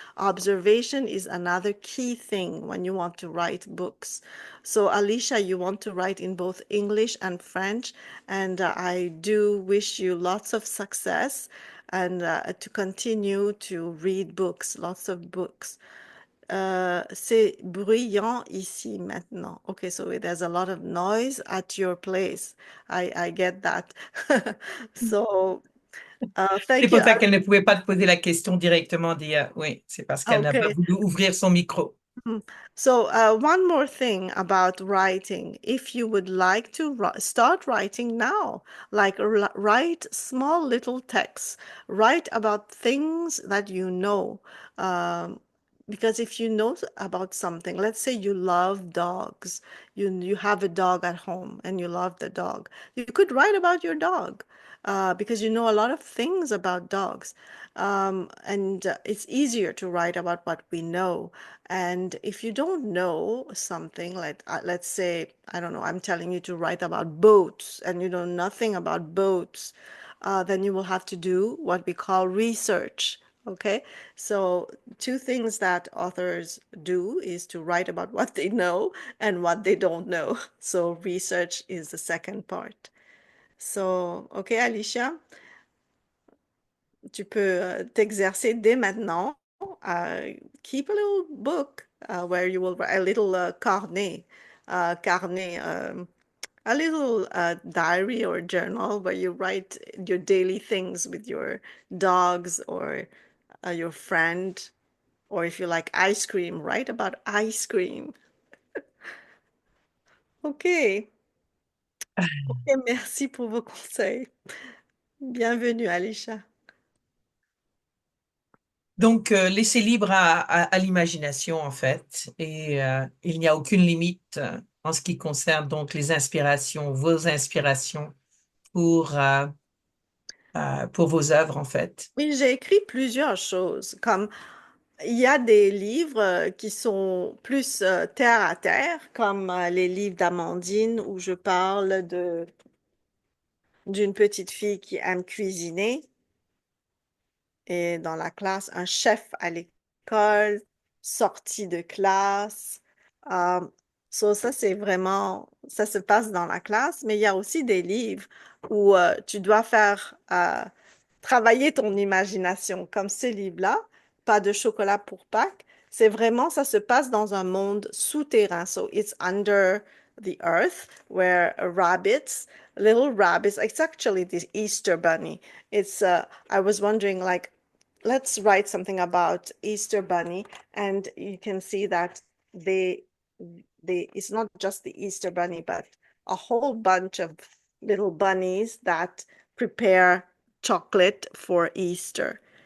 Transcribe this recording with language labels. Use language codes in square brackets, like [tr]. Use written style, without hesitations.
[en] Observation is another key thing when you want to write books. So, Alicia, you want to write in both English and French, and I do wish you lots of success and to continue to read books, lots of books. [fr] C'est bruyant ici maintenant. [en] Okay, so there's a lot of noise at your place. I get that. So, [fr] C'est [en] thank [fr] pour [en] you. [fr] ça qu'elle ne pouvait pas te poser la question directement, Dia. Oui, c'est parce qu'elle n'a pas [en] Okay. [fr] voulu ouvrir son micro. [en] So, one more thing about writing. If you would like to start writing now, like write small little texts, write about things that you know. Because if you know about something, let's say you love dogs, you have a dog at home and you love the dog, you could write about your dog because you know a lot of things about dogs. And it's easier to write about what we know. And if you don't know something, like let's say, I don't know, I'm telling you to write about boats and you know nothing about boats, then you will have to do what we call research. Okay, so two things that authors do is to write about what they know and what they don't know. So research is the second part. So, okay, [fr] Alicia, tu peux t'exercer dès maintenant. [en] Keep a little book where you will write a little carnet, a little diary or journal where you write your daily things with your dogs or your friend, or if you like ice cream, write about ice cream. Ok. [fr] Ok, merci pour vos conseils. Bienvenue, Alicia. Donc, laissez libre à l'imagination, en fait, et il n'y a aucune limite en ce qui concerne donc les inspirations, vos inspirations pour vos œuvres, en fait. Oui, j'ai écrit plusieurs choses, comme il y a des livres qui sont plus terre à terre, comme les livres d'Amandine où je parle d'une petite fille qui aime cuisiner et dans la classe, un chef à l'école l'école, sortie de classe. Ça, c'est vraiment, ça se passe dans la classe, mais il y a aussi des livres où tu dois faire travailler ton imagination, comme ce livre-là, Pas de chocolat pour Pâques. C'est vraiment, ça se passe dans un monde souterrain. [en] So it's under the earth where rabbits, little rabbits, it's actually the Easter bunny. I was wondering, like, let's write something about Easter bunny, and you can see that they, it's not just the Easter bunny, but a whole bunch of little bunnies that prepare chocolate for Easter.